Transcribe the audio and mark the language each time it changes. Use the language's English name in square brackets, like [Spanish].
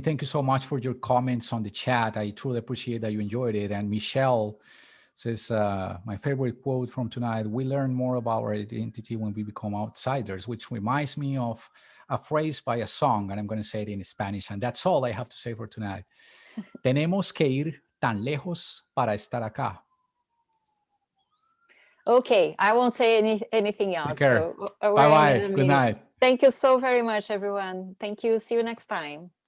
[English] Thank you so much for your comments on the chat. I truly appreciate that you enjoyed it. And Michelle says, my favorite quote from tonight, we learn more about our identity when we become outsiders, which reminds me of a phrase by a song, and I'm going to say it in Spanish. And that's all I have to say for tonight. [Spanish] Tenemos que ir tan lejos para estar acá. [English] Okay, I won't say anything else. Take care. So bye-bye. Good night. Thank you so very much, everyone. Thank you. See you next time.